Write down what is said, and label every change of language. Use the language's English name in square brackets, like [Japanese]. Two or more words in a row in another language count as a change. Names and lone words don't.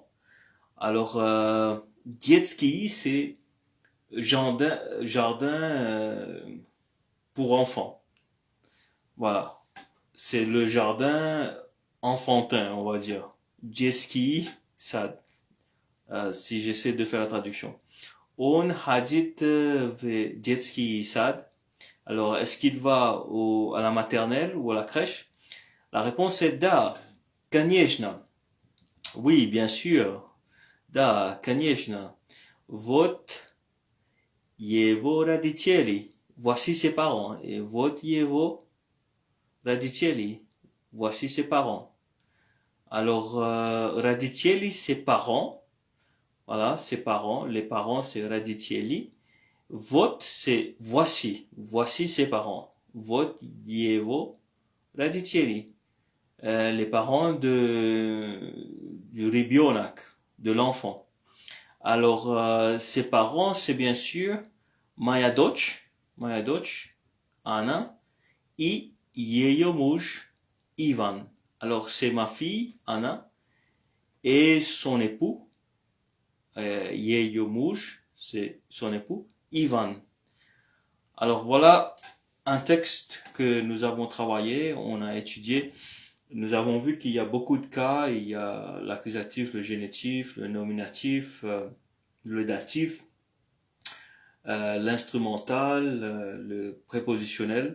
[French] Alors, детский, c'est jardin pour enfants. Voilà. C'est le jardin enfantin, on va dire. [Russian] Детский сад. [French] Si j'essaie de faire la traduction. [Russian] On ходит в детский сад. [French] Alors, est-ce qu'il va à la maternelle ou à la crèche? La réponse est [Russian] да, конечно. [French] Oui, bien sûr. [Russian] Да, конечно. Вот его родители. [French] Voici ses parents. Et [Russian] вот его родители. [French] Voici ses parents. Alors, родители, c'est parents. Voilà, ses parents. Les parents, c'est родители. Вот, c'est voici. Voici ses parents. [Russian] Вот его родители. [French] Les parents du rébionak, de l'enfant. Alors, ses parents, c'est bien sûr [Russian] моя дочь, [French] Anna, et [Russian] ее муж, [French] Ivan. Alors, c'est ma fille, Anna, et son époux, [Russian] ее муж, [French] c'est son époux, Ivan. Alors, voilà un texte que nous avons travaillé, on a étudié. Nous avons vu qu'il y a beaucoup de cas, il y a l'accusatif, le génitif, le nominatif, le datif, l'instrumental, le prépositionnel.